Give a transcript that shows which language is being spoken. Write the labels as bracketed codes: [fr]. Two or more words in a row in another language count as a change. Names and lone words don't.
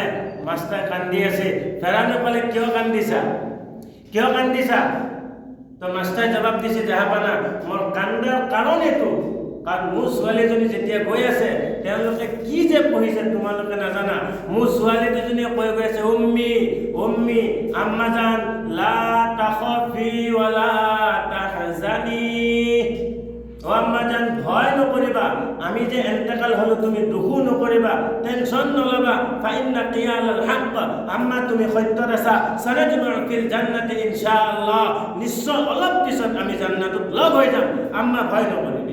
[as] মাষ্টাৰ কান্দি আছে, ফেৰানে ক'লে কিয় কান্দিছা, কিয় কান্দিছা? তো মাষ্টাৰে জবাব দিছে জাহাপানা, মোৰ কান্দাৰ কাৰণ এইটো, কাৰণ মোৰ ছোৱালীজনী যেতিয়া গৈ আছে তেওঁলোকে কি যে পঢ়িছে তোমালোকে নাজানা। মোৰ ছোৱালী দুজনীয়ে কৈ গৈ আছে [ar] أمي أمي أماجان لا تخافي ولا تحزني, [as] ও আম্মাজান ভয় নকৰিবা, আমি যে এন্তেকাল হলো তুমি দুখো নকৰিবা, টেনশন নলবা। [ar] فإنك على الحق, [as] আম্মা তুমি সত্যত আছা, [ar] سنجتمع في الجنة إن شاء الله, [as] নিশ্চয় অলপ পিছত আমি জান্নাতত লগ হৈ যাম, আম্মা ভয় নকৰিবি।